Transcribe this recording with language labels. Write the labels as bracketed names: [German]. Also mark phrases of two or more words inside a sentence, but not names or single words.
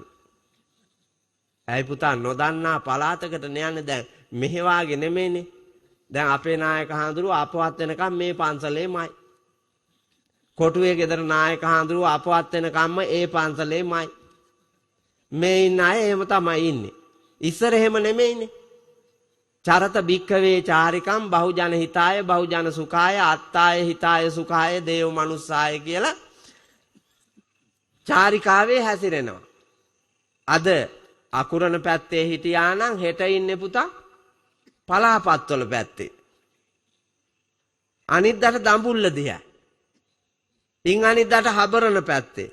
[Sinhala] ඇයි පුතා නොදන්නා පළාතකට යන්නේ දැන් මෙහෙ වාගේ නෙමෙයිනේ. දැන් අපේ නායක හාමුදුරුවෝ අපවත් වෙනකම් මේ පන්සලේමයි. කොටුවේ ගෙදර නායක හාමුදුරුවෝ අපවත් වෙනකම්ම ඒ පන්සලේමයි. මේ ඉන්න අය එහෙම තමයි ඉන්නේ. ඉස්සර එහෙම නෙමෙයිනේ. [Pali] චරත භික්ඛවේ චාරිකම් බහුජන හිතාය බහුජන සුඛාය අත්තාය හිතාය සුඛාය දේව මනුස්සාය [Sinhala] කියලා චාරිකාවේ හැසිරෙනවා. අද අකුරණ පැත්තේ හිටියා නම් හෙට ඉන්නේ පුතා පලාපත්වල පැත්තේ. අනිද්දාට දඹුල්ල දිහා. ඉන් අනිද්දාට හබරණ පැත්තේ.